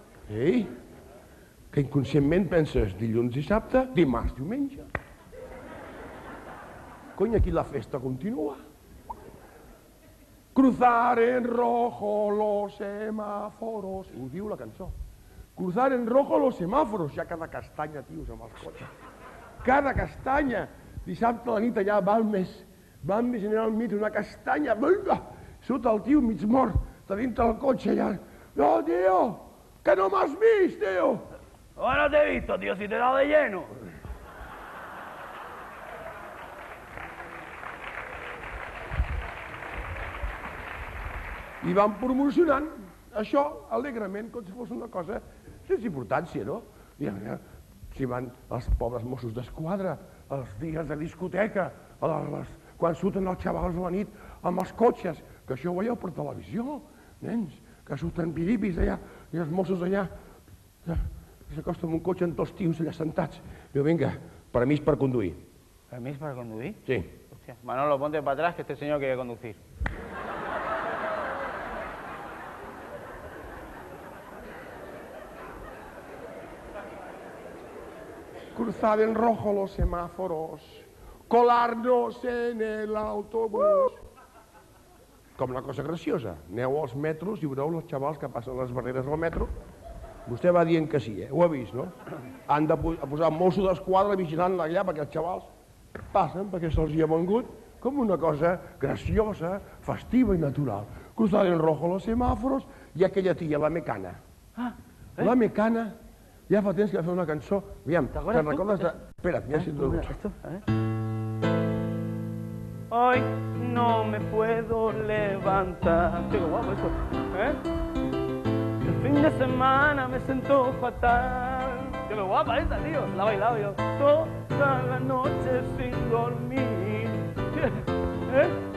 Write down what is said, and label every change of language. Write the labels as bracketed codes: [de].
[ca] Ei, que inconscientment penses dilluns i dissabte, dimarts, diumenge. Cony, aquí la festa continua. [es] Cruzar en rojo los semáforos. [ca] Ho diu la cançó. [es] Cruzar en rojo los semáforos. [ca] Ja cada castanya, tios, amb els cotxes. Cada castanya. Dissabte a la nit allà va més General Mitre, una castanya. Surt el tio mig mort de dintre del cotxe allà. No, tio, que no m'has vist, tio. [es] No te he visto, tío, si te he dado de lleno. [ca] I van promocionant això alegrement, com si fos una cosa sense importància, no? Si van els pobres Mossos d'Esquadra, els dies de discoteca, quan surten els xavals a la nit amb els cotxes, que això ho veieu per televisió, nens, que surten piripis allà, i els Mossos allà, s'acosta amb un cotxe amb dos tios allà sentats. Diu, vinga, permís per conduir. [es] ¿Permiso para conduir? Sí. Hostia. Manolo, ponte para atrás que este señor quiere conducir. cruzar en rojo los semáforos, colarnos en el autobús. [ca] Com una cosa graciosa. Aneu als metros i veureu els xavals que passen les barreres del metro. Vostè va dient que sí, ho ha vist, no? Han de posar Mosso d'Esquadra vigilant allà perquè els xavals passen, perquè se'ls hi ha vengut com una cosa graciosa, festiva i natural. [es] Cruzar en rojo los semáforos [ca] i aquella tia, [es] la Mecana. [ca] La Mecana, ja fa temps que va fer una cançó. Aviam, te'n recordes de... Espera't, ja si tu... [es] Hoy no me puedo levantar. Qué guapo eso, ¿eh? El fin de semana me sentó fatal. Qué guapa esta, tío. La he bailado yo toda la noche sin dormir. ¿Eh?